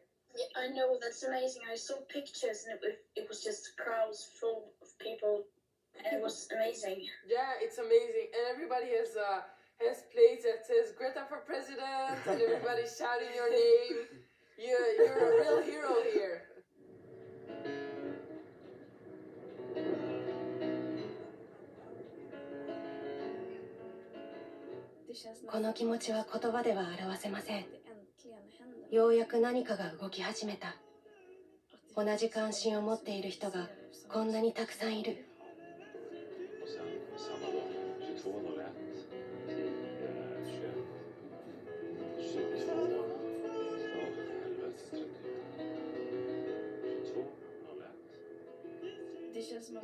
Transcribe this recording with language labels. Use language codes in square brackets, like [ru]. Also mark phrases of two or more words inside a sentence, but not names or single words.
[en] Yeah, I know, that's amazing. I saw pictures and it was just crowds full of people, and it was amazing. Yeah, it's amazing, and everybody has plates that says Greta for president, and everybody's shouting your name. You're a real hero here. [ja] この気持ちは言葉では表せません。ようやく何かが動き始めた。同じ関心を持っている人がこんなにたくさんいる。 [sv] Och sen samma dag, 22:01 till 22. Helvete, 22:01.